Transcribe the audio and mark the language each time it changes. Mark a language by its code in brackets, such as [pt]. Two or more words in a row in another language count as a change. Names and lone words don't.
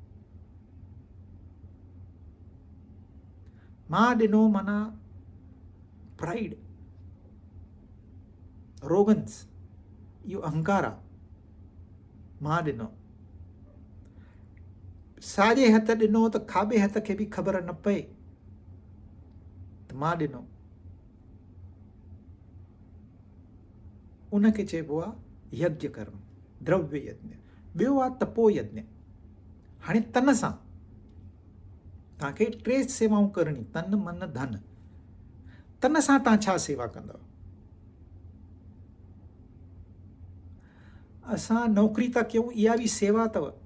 [sd] मां ॾिनो माना प्राइड, रोगन्स, इहो अहंकार आहे, मां ॾिनो। साॼे हथ ॾिनो त खाॿे हथ खे बि ख़बर न पए त मां ॾिनो, उनखे चइबो आहे यज्ञ कर्म, द्रव्य यज्ञ। ॿियो आहे तपो यज्ञ। हाणे तन सां तव्हांखे 3 सेवाऊं करणी, तन मन धन। तन सां तव्हां छा सेवा कंदव? असां नौकरी था कयूं, इहा बि सेवा अथव।